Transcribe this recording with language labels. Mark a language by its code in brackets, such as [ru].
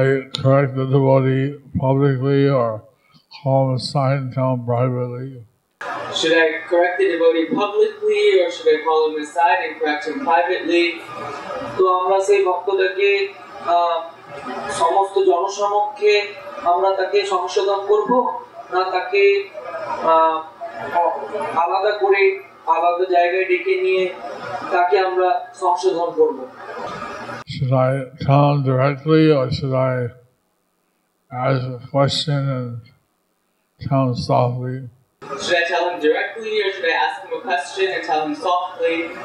[en] Should I correct the devotee publicly or call him aside and tell him privately? Should I correct the devotee publicly or should I call him aside and correct him privately? [bn] তো আমরা সেই ভক্তটাকে সমস্ত জনসমক্ষে আমরা তাকে সংশোধন করব না তাকে আলাদা করে আলাদা জায়গায় ডেকে নিয়ে তাকে আমরা সংশোধন করব? [en] Should I tell him directly or should I ask a question and tell him softly? Should I tell him directly or should I ask him a question and tell him softly?